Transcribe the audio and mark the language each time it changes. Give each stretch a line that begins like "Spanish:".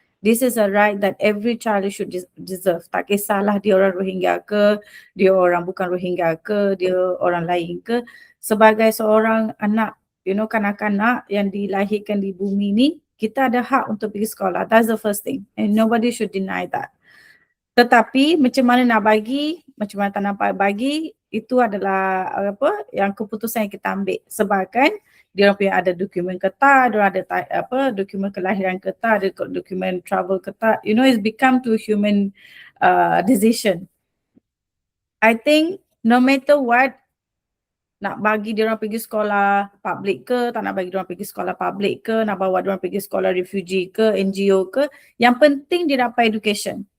English: This is a right that every child should deserve.
Malay: Tak kisahlah dia orang Rohingya ke, dia orang bukan Rohingya ke, dia orang lain ke. Sebagai seorang anak, kanak-kanak yang dilahirkan di bumi ni, kita ada hak untuk pergi sekolah.
English: That's the first thing. And nobody should deny that.
Malay: Tetapi macam mana nak bagi, macam mana tak nak bagi, itu adalah yang keputusan yang kita ambil. Sebab kan dia orang punya ada dokumen ketat, dia orang ada dokumen kelahiran ketat, ada dokumen travel ketat.
English: It's become to human decision. I think no matter what,
Malay: nak bagi dia orang pergi sekolah public ke, tak nak bagi dia orang pergi sekolah public ke, nak bawa dia orang pergi sekolah refugee ke, NGO ke,
English: yang penting dia dapat education.